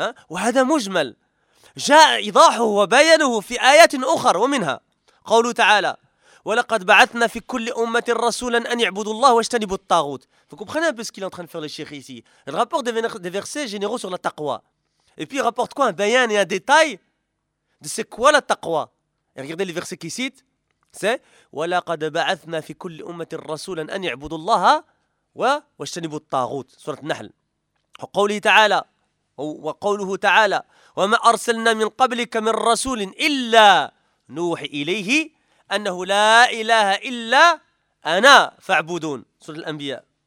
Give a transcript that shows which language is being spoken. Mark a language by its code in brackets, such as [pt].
[ar] وهذا مجمل جاء إيضاحه وبيانه في آيات أخرى ومنها قوله تعالى ولقد بعثنا في كل أمة رسولا أن يعبدوا الله واجتنبوا الطاغوت. [fr] Vous comprenez un peu ce qu'il est en train de faire le Cheikh ici. Il rapporte des versets généraux sur la taqwa. Et puis il rapporte quoi, un bayan et un détail de c'est quoi la taqwa. Et regardez les versets qu'il cite. [ar] C'est ولقد بعثنا في كل أمة رسولا أن يعبدوا الله واجتنبوا الطاغوت. سورة النحل. وقوله تعالى وقوله تعالى وما أرسلنا من قبلك من رسول إلا نوح إليه أنه لا إله إلا أنا فاعبدون. سورة الأنبياء.